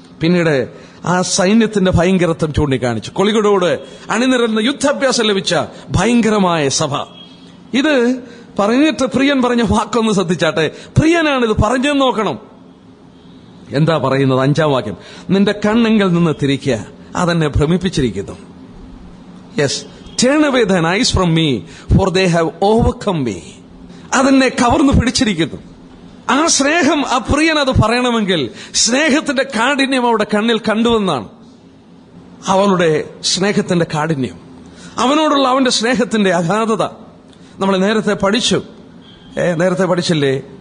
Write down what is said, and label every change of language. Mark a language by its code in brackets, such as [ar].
[ml] പിന്നീട് ആ സൈന്യത്തിന്റെ ഭയങ്കരത്വം ചൂണ്ടിക്കാണിച്ചു. കൊളികളോട് അണിനിരന്ന യുദ്ധാഭ്യാസം ലഭിച്ച ഭയങ്കരമായ സഭ. ഇത് പറഞ്ഞിട്ട് പ്രിയൻ പറഞ്ഞ വാക്കൊന്ന് ശ്രദ്ധിച്ചാട്ടെ. പ്രിയനാണ് ഇത് പറഞ്ഞെന്ന് നോക്കണം. എന്താ പറയുന്നത്? 5-ാം വാക്യം, നിന്റെ കണ്ണെങ്കിൽ നിന്ന് തിരിക്കുക, അതെന്നെ ഭ്രമിപ്പിച്ചിരിക്കുന്നു. [en] Yes, turn away thine eyes from me, for they have overcome me. [ml] അതെന്നെ കവർന്നു പിടിച്ചിരിക്കുന്നു. ആ സ്നേഹം, ആ പ്രിയൻ അത് പറയണമെങ്കിൽ സ്നേഹത്തിന്റെ കാഠിന്യം അവിടെ കണ്ണിൽ കണ്ടുവെന്നാണ്. അവളുടെ സ്നേഹത്തിന്റെ കാഠിന്യം, അവനോടുള്ള അവന്റെ സ്നേഹത്തിന്റെ അഗാധത നമ്മൾ നേരത്തെ പഠിച്ചില്ലേ?